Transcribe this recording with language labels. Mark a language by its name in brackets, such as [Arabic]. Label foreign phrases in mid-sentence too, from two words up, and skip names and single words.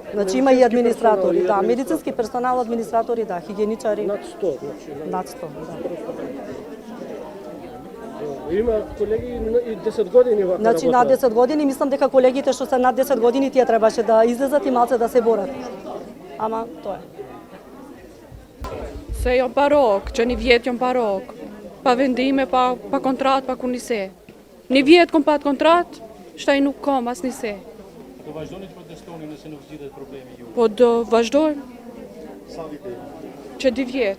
[Macedonian] Значи има и администратори, да, медицински персонал, администратори, да, хигиеничари. над 100, значи. Над 100, да. Има колеги и 10 години вака Значи над 10 години, мислам дека колегите што се над 10 години тие требаше да излезат и малце да се борат. Ама тоа е. [Albanian] Se jam parok, që një vjetë jam parok, pa vendime, pa kontrat, pa kur njëse. Një vjetë kom pat kontrat, shtaj nuk kom as njëse. Do vazhdoni të protestoni nëse nuk zgjidhet problemi ju. Po do vazhdojmë që 2 vjetë.